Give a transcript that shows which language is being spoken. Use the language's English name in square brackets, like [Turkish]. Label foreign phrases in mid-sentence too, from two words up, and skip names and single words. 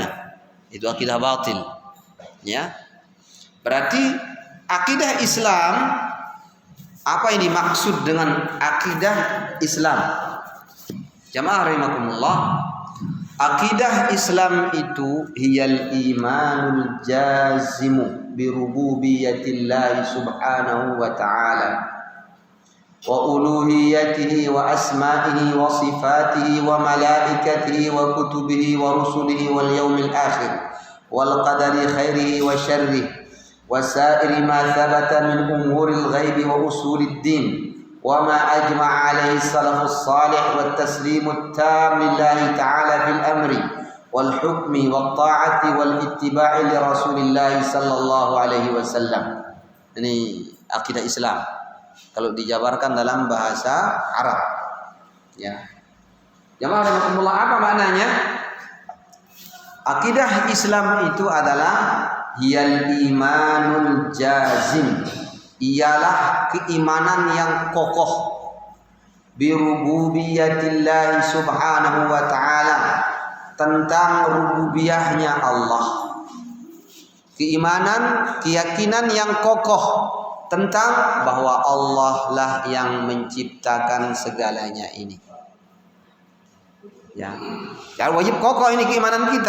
[Indonesian] Itu akidah batil. Ya. Berarti akidah Islam, apa yang dimaksud dengan akidah Islam? Jamaah rahimakumullah, Akidah Islam itu [Arabic] هي الإيمان الجازم بربوبية الله سبحانه وتعالى وألوهيته و أسمائه وصفاته وملائكته وكتبه ورسله واليوم الآخر والقدر خيره وشره وسائر ما ثبت من أمور الغيب وأصول الدين وما أجمع عليه السلف الصالح والتسليم التام لله تعالى في الأمر والحكم والطاعة والاتباع لرسول الله صلى الله عليه وسلم. [Indonesian] Ini akidah Islam kalau dijabarkan dalam bahasa Arab. Ya. Jamaah rahimakumullah, apa maknanya? Akidah Islam itu adalah [Arabic] هي الإيمان الجازم, [Indonesian] ialah keimanan yang kokoh [Arabic] بربوبية الله سبحانه وتعالى, [Indonesian] tentang rububiyahnya Allah. Keimanan, keyakinan yang kokoh tentang bahwa Allah lah yang menciptakan segalanya ini. Ya, wajib kokoh ini keimanan kita.